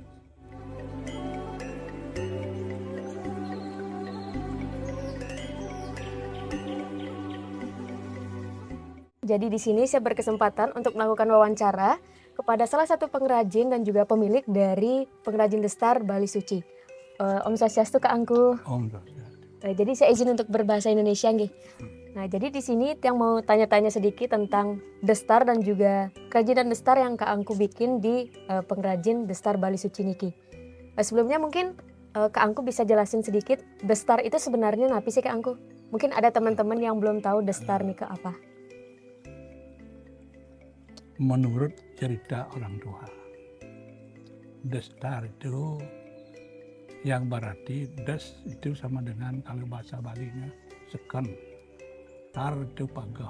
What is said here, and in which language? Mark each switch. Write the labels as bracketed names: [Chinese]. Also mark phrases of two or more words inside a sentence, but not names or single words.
[Indonesian] Jadi di sini saya berkesempatan untuk melakukan wawancara kepada salah satu pengrajin dan juga pemilik dari pengrajin destar Bali Suci. [Balinese] Om Swastiastu [Indonesian] Kak Angku. Om. Jadi saya izin untuk berbahasa Indonesia nggih. Nah, jadi di sini yang mau tanya-tanya sedikit tentang destar dan juga kerajinan destar yang Kak Angku bikin di pengrajin destar Bali Suci niki. Sebelumnya mungkin Kak Angku bisa jelasin sedikit destar itu sebenarnya apa sih Kak Angku? Mungkin ada teman-teman yang belum tahu destar nih ke apa. Menurut cerita orang tua, destar itu yang berarti des itu sama dengan kalau bahasa Balinya seken, tar itu pagah.